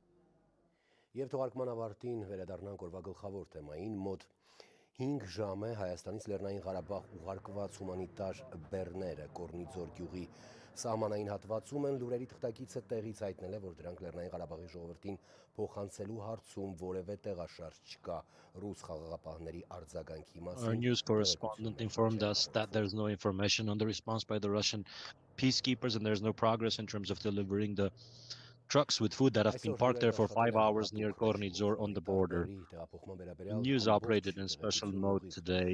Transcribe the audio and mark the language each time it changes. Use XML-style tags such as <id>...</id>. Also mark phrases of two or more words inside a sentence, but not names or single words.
<hy>Եվ թողարկման ավարտին վերադառնանք օրվա գլխավոր թեմային։ Մոտ 5 ժամ է Հայաստանից Լեռնային Ղարաբաղ ուղարկված հումանիտար բեռները Կորնիձոր գյուղի սահմանային հատվածում են։ Լուրերի թղթակիցը տեղից հայտնել է, որ դրանք Լեռնային Ղարաբաղի ժողովրդին փոխանցելու հարցում որևէ տեղաշարժ չկա։ Ռուս խաղաղապահների արձագանքի մասին</hy> <en>Our news correspondent informed us that there is no information on the response by the Russian peacekeepers and there is no progress in terms of delivering the trucks with food that have been parked there for 5 hours near Kornizor on the border. The news operated in special mode today.</en>